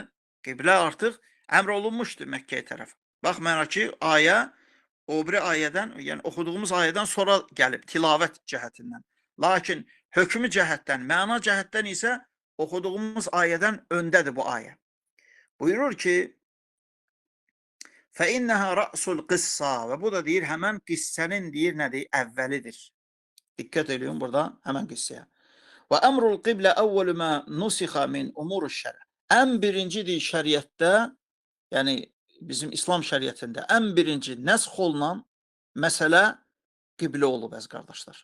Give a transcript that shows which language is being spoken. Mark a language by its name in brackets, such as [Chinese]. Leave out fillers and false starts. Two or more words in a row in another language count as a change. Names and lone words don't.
[Azerbaijani] Qiblə artıq əmr olunmuşdur Məkkəyə tərəf. Baxmayaraq ki, ayə o biri ayədən, yəni oxuduğumuz ayədən sonra gəlib, tilavət cəhətindən. Lakin hökmü cəhətdən, məna cəhətdən isə oxuduğumuz ayədən öndədir bu ayə. Buyurur ki, [Arabic] فَإِنَّهَا رَأْسُ الْقِسَّةِ [Azerbaijani] və bu da deyir, həmən qissənin deyir, nədir? Əvvəlidir. Diqqət edin burada həmən qissəyə. [Arabic] وأمر القبلة أول ما نسخ من أمور الشرع. [Azerbaijani] Ən birincidir şəriətdə, yəni bizim İslam şəriətində ən birinci nəsx olunan məsələ qiblə olub, əziz qardaşlar.